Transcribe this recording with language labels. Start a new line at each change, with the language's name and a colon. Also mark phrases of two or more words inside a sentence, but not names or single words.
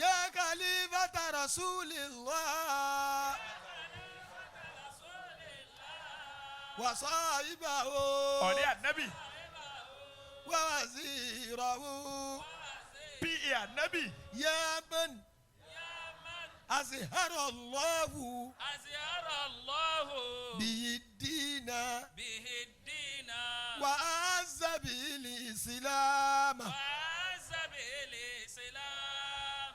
Arabic: خليفة رسول الله وصاحبه
Yoruba: ọ̀rẹ́ ànábì
Arabic: ووزيره
Yoruba: pa ànábì
Arabic: يا من أزهر الله أزهر الله به الدين به الدين وأعز به الإسلام وعز به الإسلام